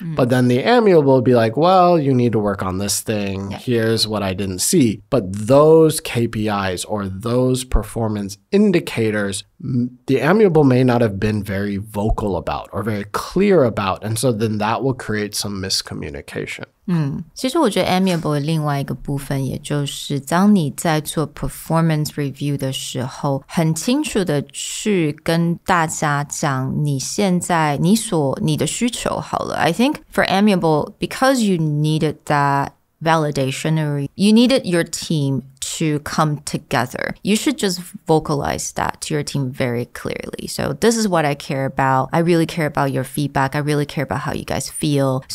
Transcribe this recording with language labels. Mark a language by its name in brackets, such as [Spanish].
[English] But then the amiable will be like, well, you need to work on this thing. Here's what I didn't see. But those KPIs or those performance indicators, the amiable may not have been very vocal about or very clear about. And so then that will create some miscommunication. [Chinese] 其实我觉得 amiable 的另外一个部分，也就是当你在做 performance review 的时候，很清楚的去跟大家讲你现在你的需求好了。 [English] I think for amiable, because you needed that validation or you needed your team to come together, you should just vocalize that to your team very clearly. So this is what I care about. I really care about your feedback. I really care about how you guys feel.